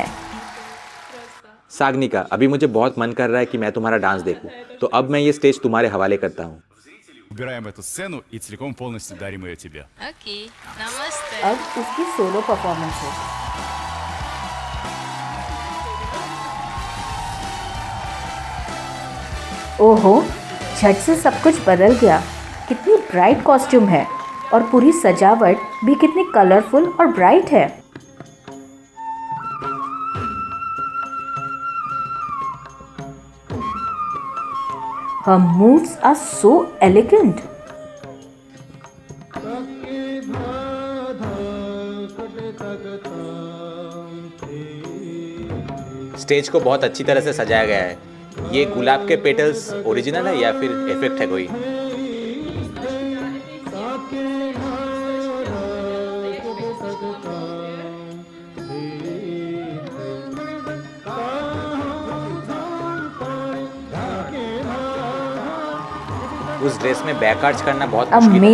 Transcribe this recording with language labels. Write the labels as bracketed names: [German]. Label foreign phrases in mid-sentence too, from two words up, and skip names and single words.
[Hindi] सागनिका, अभी मुझे बहुत मन कर रहा है कि मैं तुम्हारा डांस देखूं। तो अब मैं ये स्टेज तुम्हारे हवाले करता हूँ। [Russian] Убираем эту сцену и целиком полностью дарим ее тебе. Окей. Намасте. [Hindi] अब उसकी [English] solo performance [Hindi] होगी। ओहो, झट से सब कुछ बदल गया। कितनी [English] bright costume [Hindi] है और पूरी सजावट भी कितनी कलरफुल और ब्राइट है। [English] Her moves are so elegant. [Hindi] स्टेज को बहुत अच्छी तरह से सजाया गया है। ये गुलाब के [English] petals original [Hindi] है या फिर इफेक्ट है कोई? उस ड्रेस में [English] back arch [Hindi] करना बहुत मुश्किल है।